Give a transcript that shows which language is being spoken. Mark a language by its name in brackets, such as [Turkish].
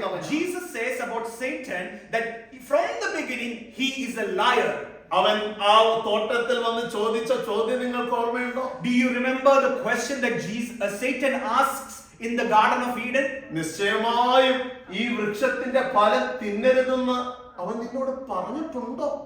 [English] Jesus says about Satan that from the beginning he is a liar. [Malayalam] അവൻ ആ തോട്ടത്തിൽ വന്ന് ചോദിച്ച ചോദ്യം നിങ്ങൾക്ക് ഓർമ്മയുണ്ടോ? [English] Do you remember the question that Satan asks in the Garden of Eden? [Malayalam] നിശ്ചയമായും ഈ വൃക്ഷത്തിന്റെ ഫലം തിന്നരുതെന്ന് അവൻ നിന്നോട് പറഞ്ഞിട്ടുണ്ടോ?